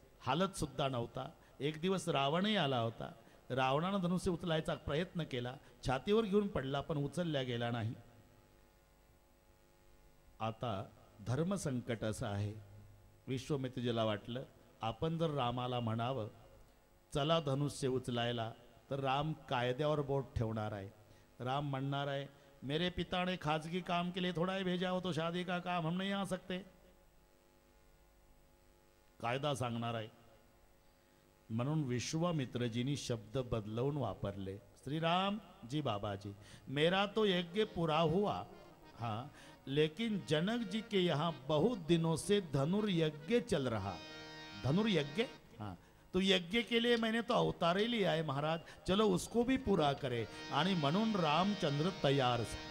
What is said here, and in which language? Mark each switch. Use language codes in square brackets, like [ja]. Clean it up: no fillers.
[mr] हालत सुद्धा नव्हता. एक दिवस रावणही आला होता. रावणानं धनुष्य उचलायचा प्रयत्न केला, छातीवर घेऊन पडला, पण उचलल्या गेला नाही. आता धर्मसंकट असं आहे. विश्वामित्रजीला वाटलं आपण जर रामाला म्हणावं चला धनुष्य उचलायला तर राम कायद्यावर बोट ठेवणार आहे. राम म्हणणार आहे [hi] मेरे पिता ने खाजगी काम के लिए थोड़ा ही भेजा हो तो शादी का काम हम नहीं आ सकते. [mr] कायदा सांगणार आहे. म्हणून विश्वामित्रजींनी शब्द बदलवून वापरले. [hi] श्रीराम जी बाबाजी मेरा तो यज्ञ पूरा हुआ, हाँ, लेकिन जनक जी के यहाँ बहुत दिनों से धनुर्यज्ञ चल रहा. धनुर्यज्ञ, हाँ, तो यज्ञ के लिए मैंने तो अवतार ही लिया है महाराज, चलो उसको भी पूरा करे. [mr] आणि म्हणून रामचंद्र तयार.